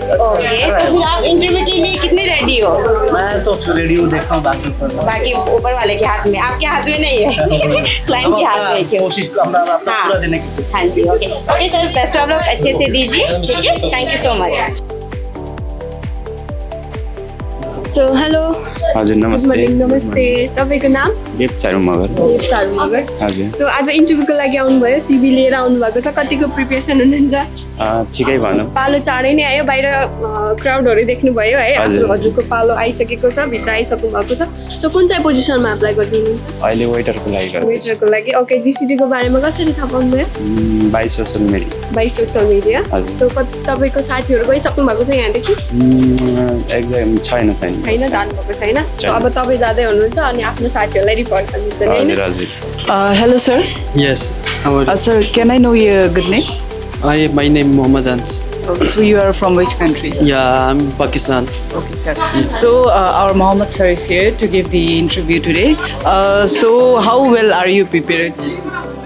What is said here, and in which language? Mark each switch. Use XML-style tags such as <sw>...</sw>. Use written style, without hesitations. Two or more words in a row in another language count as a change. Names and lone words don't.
<hi>ओके, तो फिर आप इंटरव्यू के लिए कितने रेडी हो? मैं तो रेडी हूँ, देखता हूँ बाकी ऊपर वाले के हाथ में, आपके हाथ में नहीं है। क्लाइंट के हाथ में। कोशिश पूरा देने की। हाँ जी,</hi> <en>okay sir, best of luck,</en> <hi>अच्छे से दीजिए। ठीक है,</hi> <en>thank you so much. so hello.</en> <ne>हजुर, नमस्ते। नमस्ते। तपाईँको नाम? देव सारू मगर। हजुर। सो आज इन्टरभ्यूको लागि आउनुभयो, सिभी लिएर आउनुभएको छ। कतिको प्रिपेरेसन हुनुहुन्छ? ठिकै भनौँ। पालो चाँडै नै आयो, बाहिर क्राउडहरू देख्नुभयो है? हजुरको पालो आइसकेको छ, भित्र आइसक्नु भएको छ। सो कुन चाहिँ पोजिसनमा एप्लाई गरिदिनुहुन्छ? अहिले वेटरको लागि। वेटरको लागि। ओके, जीसीडीको बारेमा कसरी थाहा पाउनुभयो?</ne> <en>by social मिडिया।</en> <ne>सो तपाईँको साथीहरू गइसक्नु भएको छ यहाँदेखि? एकदम छैन। जानुभएको छैन। सो अब तपाईँ जाँदै हुनुहुन्छ अनि आफ्नो साथीहरूलाई रिपोर्ट गर्नुहुन्छ।</ne> <en>Hello, sir. Yes. Sir, can I know your good name? My name Mohammed Ans. So you are from which country? Yeah, I'm Pakistan. Okay, sir. So our Mohammed sir is here to give the interview today. So how well are you prepared?</en>